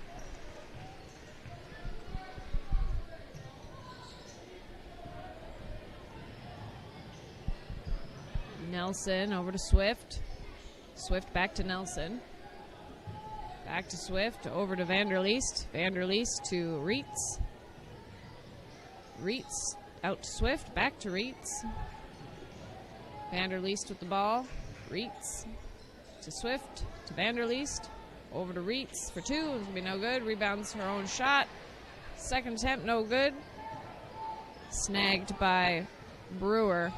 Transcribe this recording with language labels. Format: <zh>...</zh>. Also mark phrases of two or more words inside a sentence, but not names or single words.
<en>Nelson over to Swift. Swift back to Nelson. Back to Swift, over to Vanderleest. Vanderleest to Reitz. Reitz out to Swift, back to Reitz. Vanderleest with the ball. Reitz to Swift, to Vanderleest, over to Reitz for two. It's going to be no good. Rebounds her own shot. Second attempt, no good. Snagged by Brewer.</en>